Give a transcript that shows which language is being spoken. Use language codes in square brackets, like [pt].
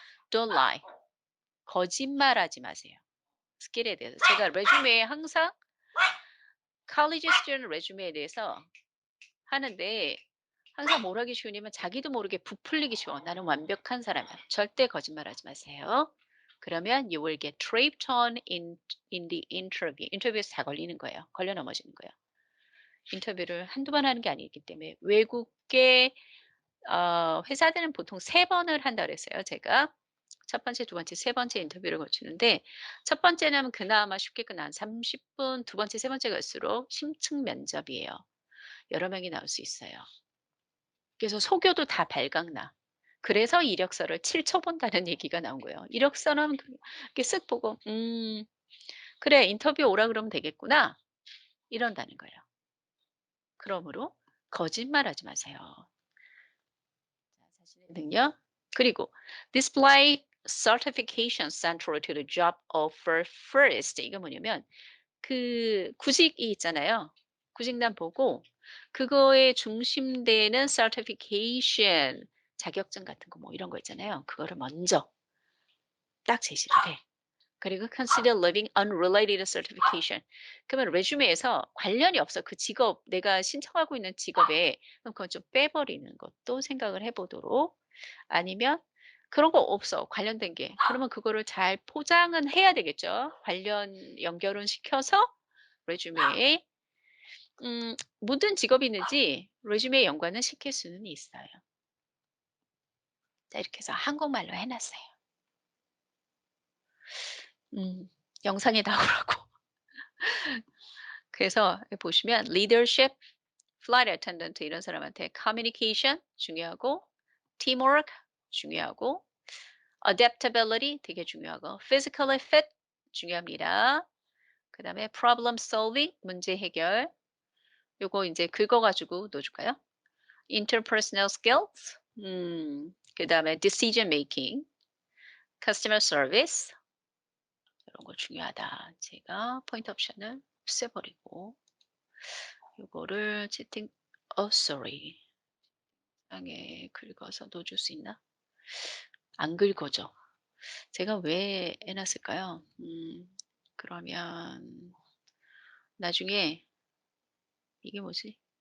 [en] Don't lie. [ko] 거짓말하지 마세요. 스킬에 대해서. 제가 레주메에 항상 college student 레주메에 대해서 하는데 항상 뭘 하기 쉬우냐면 자기도 모르게 부풀리기 쉬워. 나는 완벽한 사람이야. 절대 거짓말하지 마세요. 그러면 [en] you will get tripped on in the interview. [ko] 인터뷰에서 다 걸리는 거예요. 걸려 넘어지는 거예요. 인터뷰를 한두 번 하는 게 아니기 때문에 외국계 회사들은 보통 3번을 한다 그랬어요, 제가. 첫 번째, 두 번째, 세 번째 인터뷰를 거치는데 첫 번째는 그나마 쉽게 끝난 30 분, 두 번째, 세 번째 갈수록 심층 면접이에요. 여러 명이 나올 수 있어요. 그래서 속여도 다 발각나. 그래서 이력서를 7초 본다는 얘기가 나온 거예요. 이력서는 이렇게 쓱 보고 '그래 인터뷰 오라 그러면 되겠구나.' 이런다는 거예요. 그러므로 거짓말하지 마세요. 자, 자신의 능력 그리고 [en] display certification central to the job offer first. [ko] 이게 뭐냐면 그 구직이 있잖아요. 구직란 보고 그거에 중심되는 certification 자격증 같은 거 뭐 이런 거 있잖아요. 그거를 먼저 딱 제시를 해. 그리고 [en] consider leaving unrelated certification. [ko] 그러면 레주메에서 관련이 없어. 그 직업, 내가 신청하고 있는 직업에 그럼 그건 좀 빼버리는 것도 생각을 해보도록 아니면 그런 거 없어. 관련된 게. 그러면 그거를 잘 포장은 해야 되겠죠. 관련 연결은 시켜서 레주메에 모든 직업이 있는지 레주메에 연관은 시킬 수는 있어요. 자, 이렇게 해서 한국말로 해놨어요. 음, 영상에 나오라고. 그래서 여기 보시면 leadership, flight attendant 이런 사람한테 communication 중요하고 teamwork 중요하고 adaptability 되게 중요하고 physically fit 중요합니다. 그다음에 problem solving 문제 해결 요거 이제 긁어 가지고 넣어 줄까요? [en] interpersonal skills [ko] 그다음에 [en] decision making, customer service [ko] 이런 거 중요하다. 제가 포인트 옵션을 없애 버리고 요거를 채팅 sorry. 땅에 긁어서 넣어줄 수 있나? 안 긁어져. 제가 왜 해 놨을까요? 그러면 나중에 이게 뭐지?